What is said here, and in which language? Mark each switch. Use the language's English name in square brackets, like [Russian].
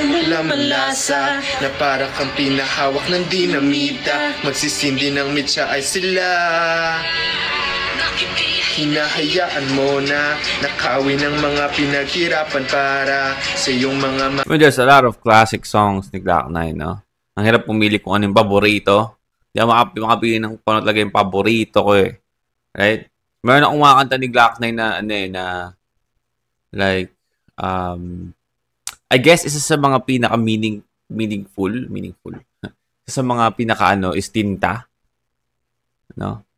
[Filipino] Lamalasa na para kang pinahawak ng dinamita. Magsisindi ng mitsa ay sila. Hinahayaan mo na nakawin ng mga pinaghirapan para sa iyong mga [English] There's a lot of classic songs ni Glock 9, no? [Filipino] Ang hirap pumili kung ano yung paborito. Hindi ako makapili ng kung ano talaga yung paborito ko eh. Right? Meron akong mga kanta ni Glock 9 na like, [English] I guess [Filipino] isa sa mga meaningful. Isa sa mga pinaka is Tinta. No?